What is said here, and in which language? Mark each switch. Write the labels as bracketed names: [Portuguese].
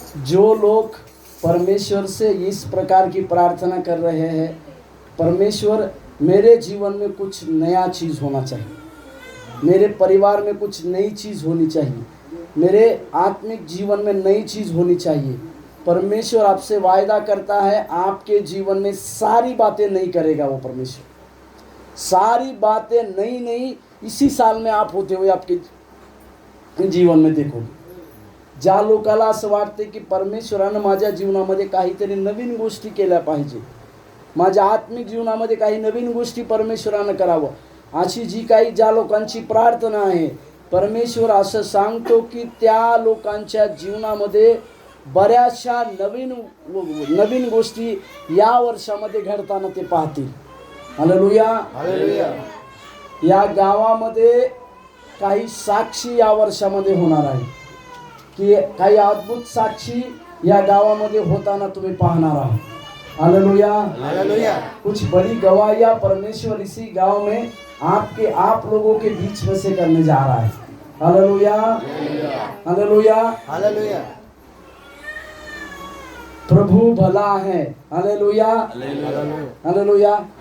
[Hindi] जो लोग परमेश्वर से इस प्रकार की प्रार्थना कर रहे हैं, परमेश्वर मेरे जीवन में कुछ नया चीज़ होना चाहिए, मेरे परिवार में कुछ नई चीज़ होनी चाहिए, मेरे आत्मिक जीवन में नई चीज़ होनी चाहिए। परमेश्वर आपसे वायदा करता है, आपके जीवन में सारी बातें नई करेगा वो परमेश्वर। सारी बातें नई नई इसी साल में आप होते हुए आपके जीवन में देखोगे। [Marathi] ज्या लोकाला असं वाटते की परमेश्वरानं माझ्या जीवनामध्ये काहीतरी नवीन गोष्टी केल्या पाहिजे, माझ्या आत्मिक जीवनामध्ये काही नवीन गोष्टी परमेश्वरानं करावं, अशी जी काही ज्या लोकांची प्रार्थना आहे, परमेश्वर असं सांगतो की त्या लोकांच्या जीवनामध्ये बऱ्याचशा नवीन गोष्टी या वर्षामध्ये घडताना ते पाहतील। Hallelujah, hallelujah. या गावामध्ये काही साक्षी या वर्षामध्ये होणार आहे की काही अद्भुत साक्षी या गावामध्ये होताना तुम्ही पाहणार आहात। Hallelujah, hallelujah. [Hindi] कुछ बड़ी गवाहियां परमेश्वर इसी गांव में आप लोगों के बीच में से करने जा रहा है। Hallelujah, hallelujah, hallelujah. प्रभु भला है। Hallelujah, hallelujah.